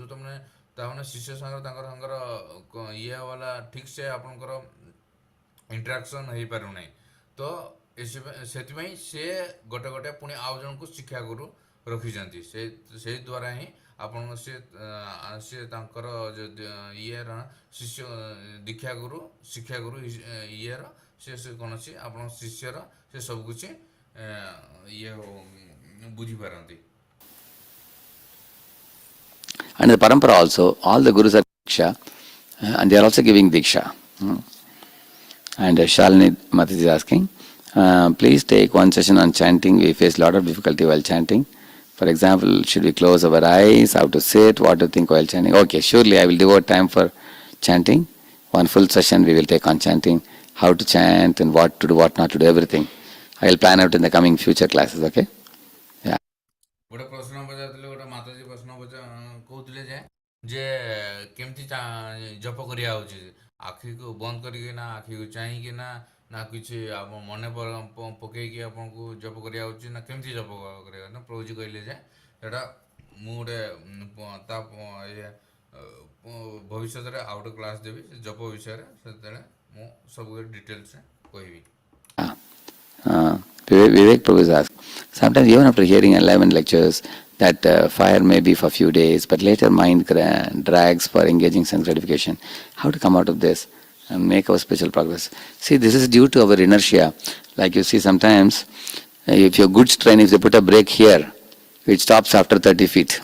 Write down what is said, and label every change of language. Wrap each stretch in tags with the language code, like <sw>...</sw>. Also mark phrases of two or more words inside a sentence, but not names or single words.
<or>ତାମାନେ ଶିଷ୍ୟ ସାଙ୍ଗରେ ତାଙ୍କର ଇଏ ବାଲା ଠିକ୍ ସେ ଆପଣଙ୍କର ଇଣ୍ଟରାକ୍ସନ୍ ହେଇପାରୁନାହିଁ ତ ସେଥିପାଇଁ ସେ ଗୋଟେ ପୁଣି ଆଉ ଜଣଙ୍କୁ ଶିକ୍ଷା ଗୁରୁ ରଖିଛନ୍ତି ସେଇ ଦ୍ୱାରା ହିଁ ଆପଣଙ୍କ ସେ ତାଙ୍କର ଇଏର ଶିଷ୍ୟ ଦୀକ୍ଷା ଗୁରୁ ଶିକ୍ଷା ଗୁରୁ ଇଏର ସେ କୌଣସି ଆପଣଙ୍କ ଶିଷ୍ୟର ସେ ସବୁକିଛି ଇଏ ବୁଝିପାରନ୍ତି.</or> <en>And the parampara also, all the gurus are Diksha, and they are also giving Diksha. And Shalini Mataji is asking, please take one session on chanting. We face a lot of difficulty while chanting. For example, should we close our eyes, how to sit, what to think while chanting? Okay, surely I will devote time for chanting. One full session we will take on chanting, how to chant and what to do, what not to do, everything. I will plan out in the coming future classes, okay? Yeah.</en> <or>ଗୋଟେ ପ୍ରଶ୍ନ ପଚାରୁଥିଲେ ଗୋଟେ ମାତାଜୀ ପ୍ରଶ୍ନ କହୁଥିଲେ ଯେ କେମିତି ଜପ କରିବା ହେଉଛି ଆଖିକୁ ବନ୍ଦ କରିକି ନା ଆଖିକୁ ଚାହିଁକି ନା କିଛି ମନେ ପକେଇକି ଆପଣଙ୍କୁ ଜପ କରିବା ହେଉଛି ନା କେମିତି ଜପ କରିବା ନା ପ୍ରଭୁଜୀ କହିଲେ ଯେ ସେଇଟା ମୁଁ ଗୋଟେ ତା ଭବିଷ୍ୟତରେ ଆଉ ଗୋଟେ କ୍ଲାସ୍ ଦେବି ଜପ ବିଷୟରେ ସେତେବେଳେ ମୁଁ ସବୁ ଡିଟେଲ୍ସରେ କହିବି.</or> <en>Vivek Prabhu is asking, sometimes even after hearing enlightenment lectures, that fire may be for a few days, but later mind drags for engaging sense gratification. How to come out of this and make our spiritual progress? See, this is due to our inertia. Like you see sometimes, if your goods train, if they put a brake here, it stops after 30 feet.</en>